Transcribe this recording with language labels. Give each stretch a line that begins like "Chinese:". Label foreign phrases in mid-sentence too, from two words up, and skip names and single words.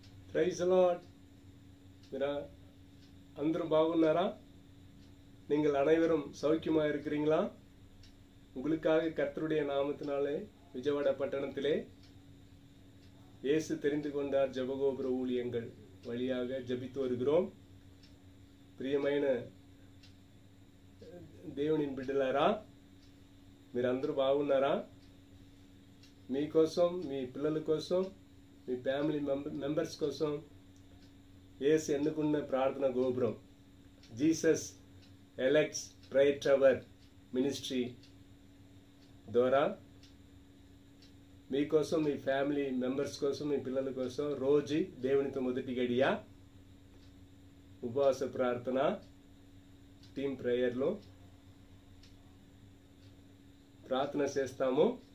English: Praise the Lord.
Telugu: మీరా అందరూ బాగున్నారా?
Tamil: நீங்கள் அனைவரும் சௌக்கியமா இருக்கிறீங்களா? உங்களுக்காக கர்த்தருடைய நாமத்தினாலே விஜயவாடா பட்டணத்திலே இயேசு தெரிந்து கொண்டார் ஜெபகோபுர ஊழியங்கள் வழியாக ஜெபித்து வருகிறோம்.
Telugu: ప్రియమైన దేవుని బిడ్డలారా, మీరందరూ బాగున్నారా? మీకోసం, మీ పిల్లల కోసం, మీ
English: family members
Telugu: కోసం యేసు ఎన్నుకున్న ప్రార్థన గోపురం జీసస్ ఎలెక్ట్స్ ప్రేయర్ టవర్ మినిస్ట్రీ ద్వారా మీకోసం, మీ
English: family members
Telugu: కోసం, మీ పిల్లల కోసం రోజు దేవునితో మొదటి గడియ ఉపవాస ప్రార్థన
English: team prayer
Telugu: ప్రార్థన చేస్తాము.